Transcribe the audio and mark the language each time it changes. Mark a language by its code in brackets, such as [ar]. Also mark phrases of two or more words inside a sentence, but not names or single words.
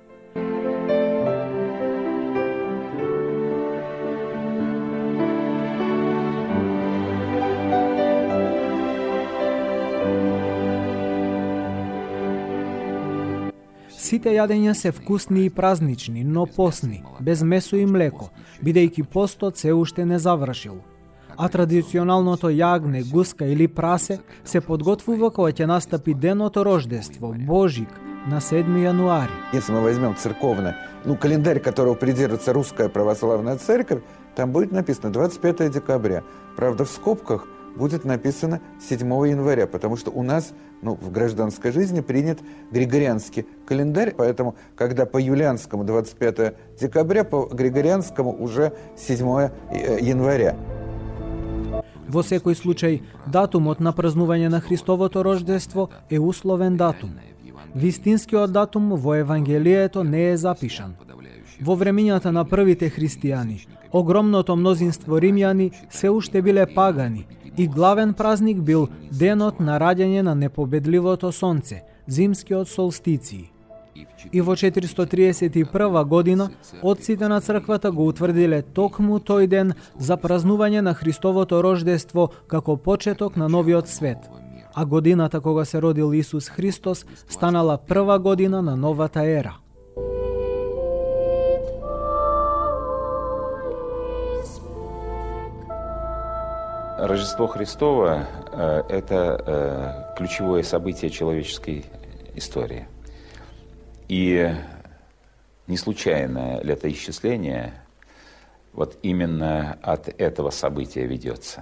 [mk] Сите јадења се вкусни и празнични, но постни, без месо и млеко, бидејќи постот се уште не завршил. А традиционалното јагне, гуска или прасе се подготвува кога ќе настапи деното Рождество, Божик, на 7 януари. [ru] Если мы возьмем церковный, календарь, которого придерживается Русская Православная Церковь, там будет написано 25 декабря. Правда, в скобках будет написано 7 января, потому что у нас в гражданской жизни принят григорианский календарь, поэтому, когда по юлианскому 25 декабря, по григорианскому уже 7 января. [mk] Во секој случај, датумот на празнување на Христовото рождество е условен датум. Вистинскиот датум во Евангелието не е запишан. Во времињата на првите христијани, огромното мнозинство римјани се уште биле пагани и главен празник бил денот на раѓање на непобедливото сонце, зимскиот солстиција. И во 431 година, отците на црквата го утврдиле токму тој ден за празнување на Христовото рождество како почеток на новиот свет. А годината кога се родил Исус Христос станала прва година на новата ера. [ru] Рождество Христово – это ключевое событие человеческой истории. И не случайно летоисчисление вот именно от этого события ведется.